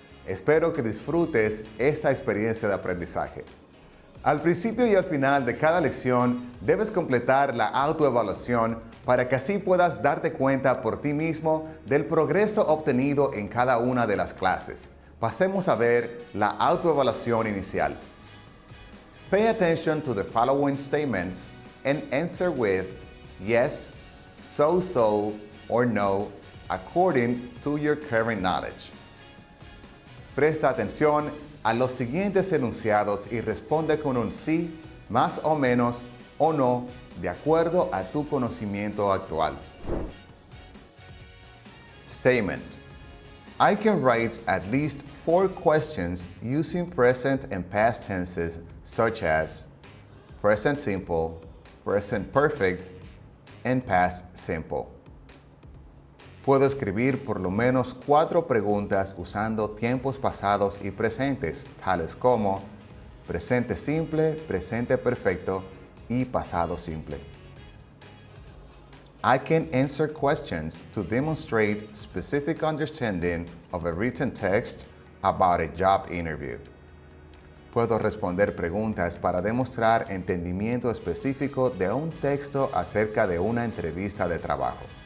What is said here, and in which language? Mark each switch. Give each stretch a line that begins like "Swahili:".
Spanish: Espero que disfrutes esta experiencia de aprendizaje. Al principio y al final de cada lección debes completar la autoevaluación para que así puedas darte cuenta por ti mismo del progreso obtenido en cada una de las clases. Pasemos a ver la autoevaluación inicial.
English: Pay attention to the following statements and answer with yes, so, or no, according to your current knowledge.
Spanish: Presta atención a los siguientes enunciados y responde con un sí, más o menos, o no, de acuerdo a tu conocimiento actual.
English: Statement. I can write at least 4 questions using present and past tenses such as present simple, present perfect, and past simple.
Spanish: Puedo escribir por lo menos 4 preguntas usando tiempos pasados y presentes, tales como presente simple, presente perfecto y pasado simple.
English: I can answer questions to demonstrate specific understanding of a written text about a job interview.
Spanish: Puedo responder preguntas para demostrar entendimiento específico de un texto acerca de una entrevista de trabajo.